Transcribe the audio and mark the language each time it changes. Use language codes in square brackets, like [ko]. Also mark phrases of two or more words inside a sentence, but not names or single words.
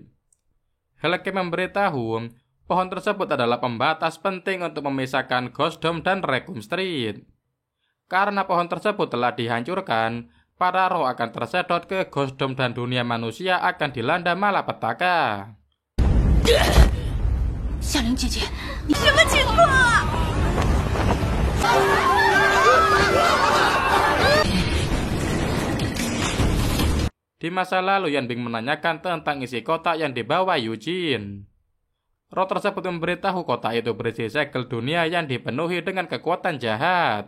[id] Hellcamp memberitahu pohon tersebut adalah pembatas penting untuk memisahkan Ghost Dome dan Raccoon Street. Karena pohon tersebut telah dihancurkan, para roh akan tersedot ke Ghost Dome dan dunia manusia akan dilanda malapetaka. [zh] 夏玲姐姐，你什么情况啊？ [id] Di masa lalu, Yan Bing menanyakan tentang isi kotak yang dibawa Eugene. Roh tersebut memberitahu kotak itu berisi segel dunia yang dipenuhi dengan kekuatan jahat.